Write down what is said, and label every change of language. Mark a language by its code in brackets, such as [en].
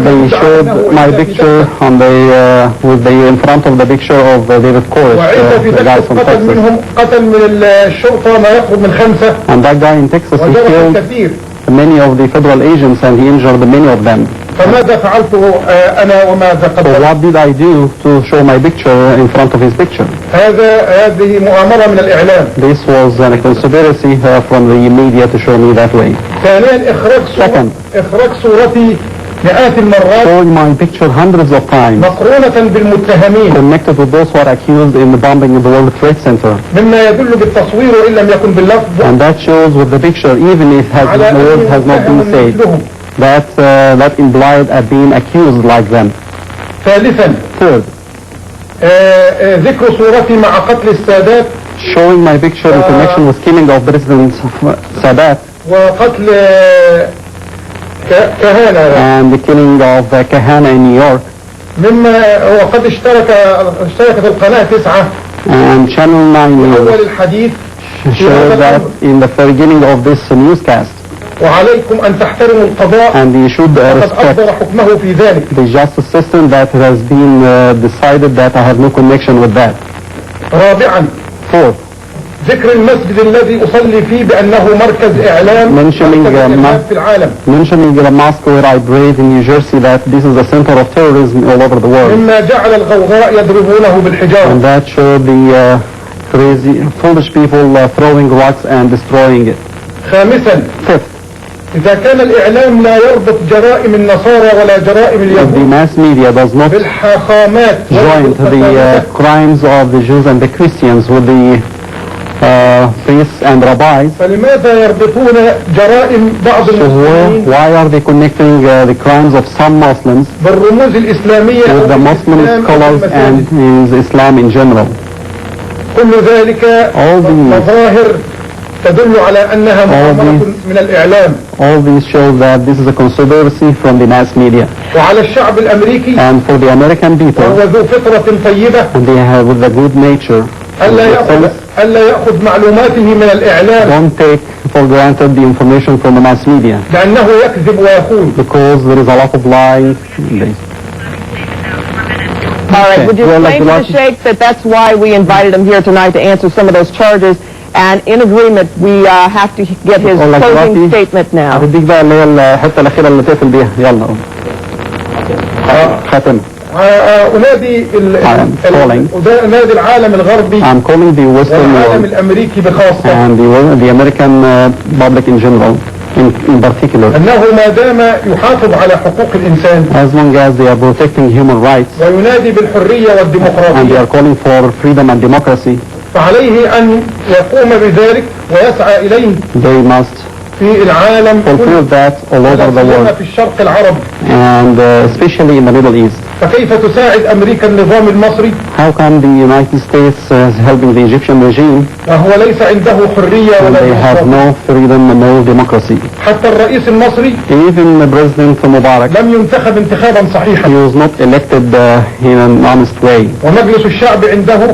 [en] They showed my picture on in front of the picture of David Koresh, the guy from Texas. [ar] قتل من الشرطة ما يقرب من 5. [en] And that guy in Texas, he killed many of the federal agents and he injured many of them. [ar] فماذا فعلته أنا وماذا قدمت؟ [en] So what did I do to show my picture in front of his picture? [ar] هذه مؤامرة من الإعلام. [en] This was a conspiracy from the media to show me that way. [ar] ثانيا إخراج صورتي مئات المرات. [en] Showing my picture hundreds of times. [ar] مقرونة بالمتهمين. [en] Connected with those who are accused in the bombing of the World Trade Center. [ar] مما يدل بالتصوير وإن لم يكن باللفظ. [en] And that shows with the picture, even if the word has not been said, that implied being accused like them. [ar] ثالثا. [en] Third. [ar] ذكر صورتي مع قتل السادات. [en] Showing my picture in connection with killing of President Sadat. [ar] وقتل كهانة. [en] And the killing of Kahana in New York. [ar] مما وقد اشتركت القناة 9. [en] And Channel 9 [ar] أول الحديث [en] showed that in the beginning of this newscast. [ar] وعليكم أن تحترموا القضاء. [en] And you should respect [ar] حكمه في ذلك. [en] the justice system that has been decided that I have no connection with that. [ar] رابعا. [en] Fourth. [ar] ذكر المسجد الذي أصلي فيه بأنه مركز إعلام في العالم. [en] Mentioning the mosque where I prayed in New Jersey that this is the center of terrorism all over the world. [ar] مما جعل الغوغاء يضربونه بالحجارة. [en] And that showed the crazy, foolish people throwing rocks and destroying it. [ar] خامسا. [en] Fifth. [ar] إذا كان الإعلام لا يربط جرائم النصارى ولا جرائم اليهود. [en] The mass media does not join the crimes of the Jews and the Christians with the priests and rabbis. [ar] فلماذا يربطون جرائم بعض المسلمين? [en] Why are they connecting the crimes of some Muslims [ar] بالرموز الإسلامية [en] with the Muslim scholars and Islam in general? [ar] كل ذلك مظاهر تدل على أنها مؤامرة من الإعلام. [en] All these show that this is a conspiracy from the mass media. [ar] وعلى الشعب الأمريكي. [en] And for the American people. [ar] وهو ذو فطرة طيبة. [en] And they have with a good nature. [ar] ألا يأخذ معلوماته من الإعلام. [en] Don't take for granted the information from the mass media. [ar] لأنه يكذب ويخون. Because there is a lot of lying. [en] All right, would you explain to the Sheikh that that's why we invited him here tonight to answer some of those charges? And in agreement, we have to get his closing statement now. [ar] هديك بقى اللي هي الحته الاخيره اللي تقفل بيها. يلا. خاتم. أنادي العالم الغربي. [en] I'm calling the Western world. [ar] والعالم الأمريكي بخاصة. [en] And the American public in general. in particular, [ar] أنه ما دام يحافظ على حقوق الإنسان [en] as long as they are protecting human rights [ar] وينادي بالحرية [en] and they [ar] والديمقراطية [en] are calling for freedom and democracy, [ar] فعليه أن يقوم بذلك ويسعى إليه [en] they must [ar] في العالم [en] fulfill that all over the [ar] كله [en] world, [ar] في الشرق العربي. [en] and especially in the Middle East. [ar] فكيف تساعد أمريكا النظام المصري [en] How can the United States helping the Egyptian regime [ar] وهو ليس عنده حرية [en] when [ar] ولا [en] they have [ar] ديمقراطية؟ [en] no freedom and no democracy? [ar] حتى الرئيس المصري [en] Even President Mubarak, [ar] لم ينتخب انتخابا [en] he [ar] صحيحا، [en] was not elected in an honest way, [ar] ومجلس الشعب عنده